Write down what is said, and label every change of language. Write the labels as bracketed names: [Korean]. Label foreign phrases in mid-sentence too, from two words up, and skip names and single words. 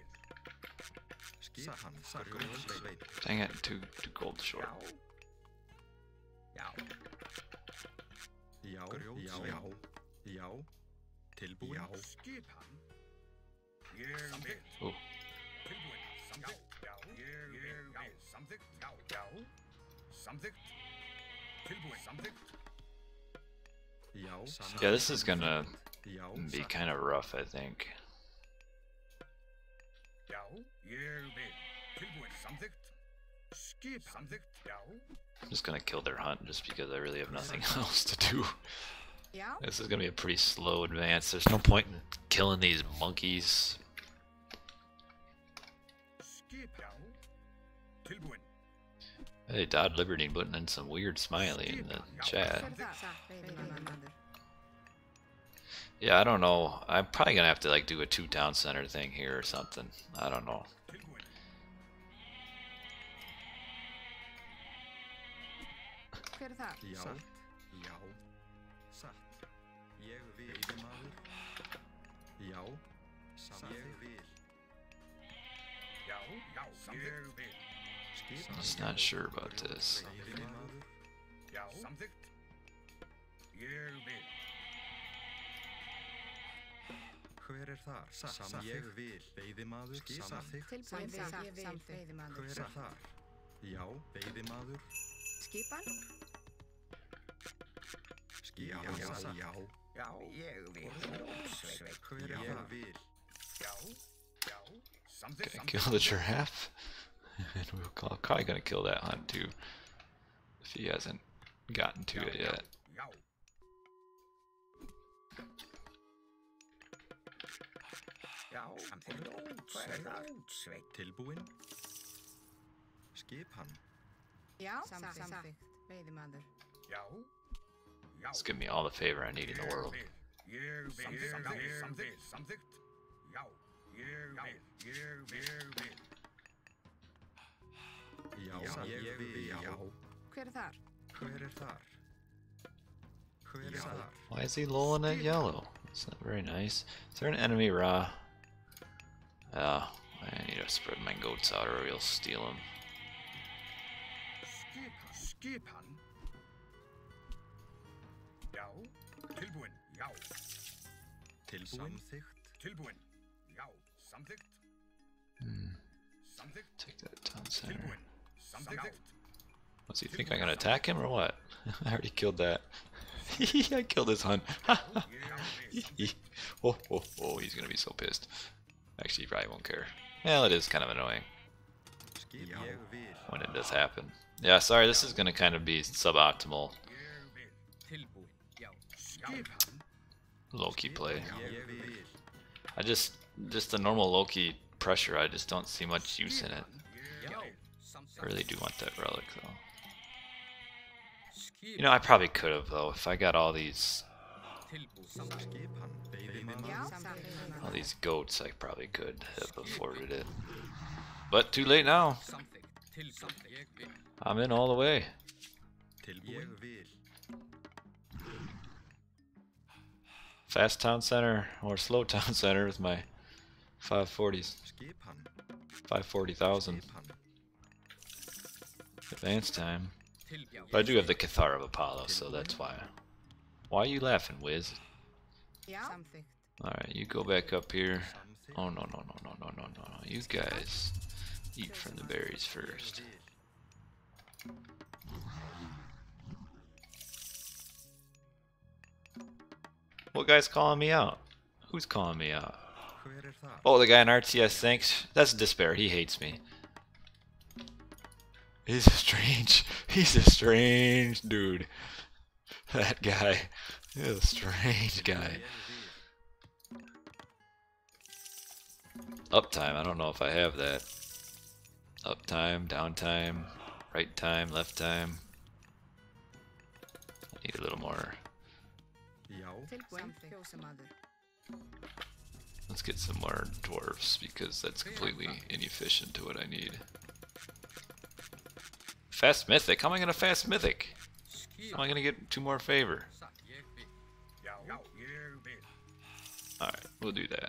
[Icelandic] Skipan? Grunnsveit. [English] Dang it, two gold short. [Icelandic] Já. Já. Já. Já. Tilbúin? Já. Skipan. Ég vil. [English] Oh, [Icelandic] Tilbúin. Samþykkt. Já. Ég vil. Samþykkt. Já. Já. Samþykkt. Tilbúin. Samþykkt. Já. [English] yeah, this is gonna [Icelandic] Já. [English] be kind of rough, I think. [Icelandic] Já. Ég vil. Tilbúin. Samþykkt. Skipan. Samþykkt. Já. [English] I'm just gonna kill their hunt just because I really have nothing else to do. [Icelandic] Já, [English] This is gonna be a pretty slow advance. There's no point in killing these monkeys. [Icelandic] Skipan. Tilbúin. [English] Hey, Dodd Liberty putting in some weird smiley in the chat. [Icelandic] hver það? Satt, veiðimaður. [English] Yeah, I don't know. I'm probably gonna have to like do a 2-town center thing here or something. I don't know. [Icelandic] Tilbúin. Hver er það? Já, já, satt. Ég vil. Veiðimaður. Já, satt. Ég vil. Já, já, ég vil. Skipan. [English] Just not sure about this. [Icelandic] Veiðimaður. Já, samþykkt. Ég vil. Hver er þar? Satt. Ég vil. Veiðimaður. Samþykkt. Tilbúin samþykkt. Veiðimaður. Hver er þar? Já, veiðimaður. Skipan? Já, já, já. Já, ég vil. Hver er þar? Vil. Já, já, samþykkt. [English] Gonna kill the giraffe. And we're probably gonna kill that hunt too. If he hasn't gotten to it yet. [Icelandic] Já. Já, samþykkt. Tilbúin. Skipan. Já, samþykkt. Veiðimaður. Já. Já. [English] It's giving me all the favor I need in the world. [Icelandic] Ég vil. Samþykkt. Samþykkt. Já. Ég vil. Ég vil. Já, ég vil. Já. Hver er þar? Hver er þar? Hver er þar? [English] Why is he lolling at yellow? It's not very nice. Is there an enemy Ra? I need to spread my goats out or he'll steal them. [Icelandic] Skipan. Já. Tilbúin. Já. Tilbúin. Tilbúin. Já. Samþykkt. Samþykkt. [English] Take that town center. [Icelandic] Tilbúin. Samþykkt. [English] Does he think I'm gonna attack him or what? I already killed that. I killed his hunt. Oh, he's gonna be so pissed. Actually, he probably won't care. Well, it is kind of annoying [Icelandic] Ég vil. [English] when it does happen. Yeah, sorry, this is gonna kind of be suboptimal [Icelandic] Tilbúin. Já. Skipan. [English] Loki play. [Icelandic] Ég vil. [English] I just the normal Loki pressure, I just don't see much use in it. [Icelandic] Já. [English] I really do want that relic though. You know, I probably could have though, if I got all these [Icelandic] Skipan. Veiðimaður. Já, samþykkt. [English] all these goats, I probably could have afforded it. But too late now. I'm in all the way. [Icelandic] Tilbúin. Ég vil. [English] Fast town center or slow town center with my 540s. [Icelandic] Skipan. [English] 540,000 [Icelandic] Skipan. [English] advance time. But I do have the Cathar of Apollo, so that's why. Why are you laughing, Wiz? [Icelandic] Já, samþykkt. [English] Alright, you go back up here. Samþykkt. Oh, no. You guys eat from the berries first. What guy's calling me out? Who's calling me out? [Icelandic] Hver er þar? [English] Oh, the guy in RTS thinks. That's Despair. He hates me. He's a strange dude. That guy is a strange guy. Uptime, I don't know if I have that. Uptime, downtime, right time, left time. I need a little more. [Icelandic] Já. Tilbúin. Fjósamaður. [English] Let's get some more dwarfs because that's completely inefficient to what I need. Fast Mythic? How am I gonna fast Mythic? How am I gonna get 2 more favor? [Icelandic] Já. Ég vil. [English] Alright, we'll do that.